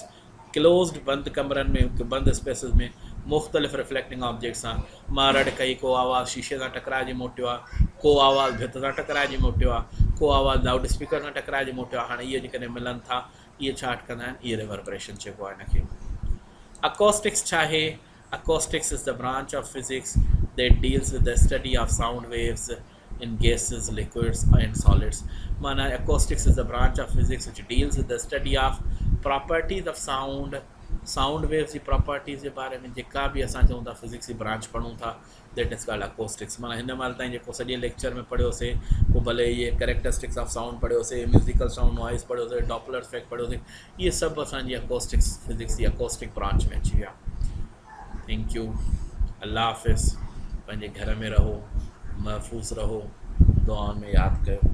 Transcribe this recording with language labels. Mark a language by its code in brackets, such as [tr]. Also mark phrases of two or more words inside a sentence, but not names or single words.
[sd] क्लोज्ड बंदि कमरनि में बंदि स्पेसिस में मुख़्तलिफ़ [en] reflecting objects [sd] सां। मां रड़ कई, को आवाज़ु शीशे सां टकराइजी मोटियो आहे, को आवाज़ु भित सां टकराइजी मोटियो आहे, को आवाज़ु लाउड स्पीकर सां टकराइजी मोटियो आहे। हाणे इहे जेकॾहिं मिलनि था, इहे छा कंदा आहिनि? इहे रिवर्बरेशन चइबो आहे हिनखे। अकोस्टिक्स छा आहे? [en] acoustics is the branch of physics that deals with the study of sound waves in gases, liquids and solids। [sd] माना [en] acoustics is the branch of physics which deals with the study of properties of sound। sound waves [sd] जी प्रॉपर्टीज़ जे बारे में जेका बि असां चऊं था फिज़िक्स जी ब्रांच पढ़ूं था, [en] that is called acoustics. [sd] माना हिन महिल ताईं जेको सॼे लेक्चर में पढ़ियोसीं, पोइ भले इहे [en] characteristics of sound [sd] पढ़ियोसीं, [en] musical sound noise [sd] पढ़ियोसीं, [en] Doppler effect [sd] पढ़ियोसीं, इहे सभु असांजी [en] acoustics physics [sd] जी [en] acoustic branch [sd] में अची विया। [en] thank you. [sd] अल्लाह हाफ़िज़। पंहिंजे घर में रहो, महफ़ूज़ रहो, दुआउनि में यादि कयो।